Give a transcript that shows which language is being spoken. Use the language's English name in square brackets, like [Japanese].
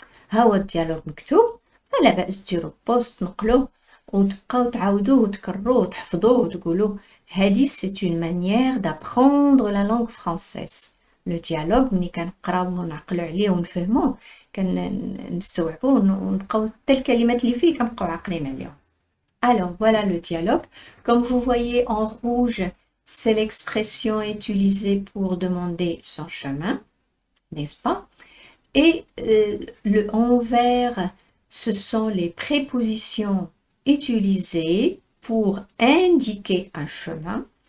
[Arabic] ها هو الديالوج مكتوب، فلا بأس ديروا بوست نقلوه وتبقاو تعاودوه وتكرروه وتحفظوه وتقولوه. هذه [French] c'est une manière d'apprendre la langue française. Le dialogue [Arabic] ملي كنقراوه ونعقلوا عليه ونفهموه كنستوعبوه ونبقاو حتى الكلمات اللي فيه كنبقاو عاقلين عليهم. [French] Alors voilà le dialogue. Comme vous voyez en rouge, c'est l'expression utilisée pour demander son chemin, n'est-ce pas? Et en vert, ce sont les prépositions utilisées pour indiquer un chemin.